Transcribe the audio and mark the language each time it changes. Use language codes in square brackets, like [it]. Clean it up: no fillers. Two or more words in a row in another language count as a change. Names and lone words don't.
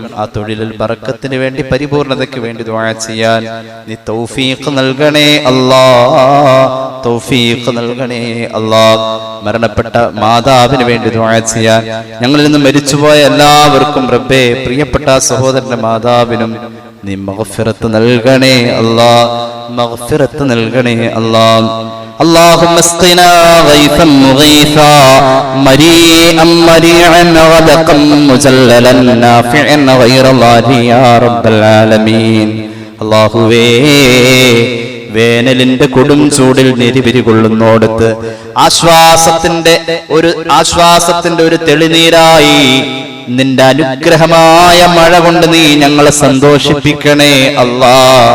[ml] ആ തൊഴിലിൽ ബറക്കത്തിന് വേണ്ടി, പരിപൂർണതയ്ക്ക് വേണ്ടി ദുആ ചെയ്യാൻ നീ തൗഫീഖ് നൽകണേ അല്ലാ, തൗഫീഖ് നൽകണേ അല്ലാ. മരണപ്പെട്ട മാതാവിന് വേണ്ടി ദുആ ചെയ്യാൻ, ഞങ്ങളിൽ നിന്ന് മരിച്ചുപോയ എല്ലാവർക്കും റബ്ബേ, പ്രിയപ്പെട്ട സഹോദരന്റെ മാതാവിനും നീ മഗ്ഫിറത്ത് നൽകണേ അല്ലാ. മഗ്ഫിറത്ത് നൽകണേ അല്ലാഹ്. [ar] اللهم اسقنا غيثا مغيثا مريئا مريعا غدقا مجللا نافعا غير ضار يا رب العالمين. [ml] അല്ലാഹുവേ, വേനലിന്റെ കൊടും ചൂടിൽ നെരിപിരി കൊള്ളുന്നോടത്ത് ആശ്വാസത്തിന്റെ ഒരു തെളിനീരായി നിന്റെ അനുഗ്രഹമായ മഴ കൊണ്ട് നീ ഞങ്ങളെ സന്തോഷിപ്പിക്കണേ അല്ലാഹ്.